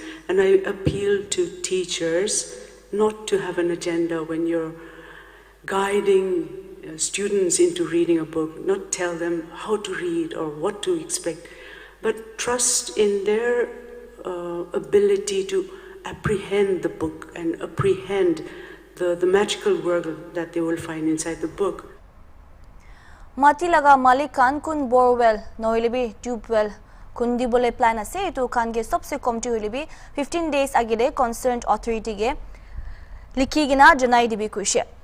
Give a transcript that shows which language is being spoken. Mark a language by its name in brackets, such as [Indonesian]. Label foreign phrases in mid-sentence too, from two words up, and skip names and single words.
[English] And I appeal to teachers not to have an agenda when you're guiding students into reading a book, not tell them how to read or what to expect, but trust in their ability to apprehend the book and apprehend the magical world that they will find inside the book. [Bishnupriya] Mati laga malik kan kun borewell noilebi tubewell kundi bole plan ase to kan ge sabse committee hoilebi 15 days agide [English] concerned authority [Bishnupriya] ge likhi gina janai dibi kuishe.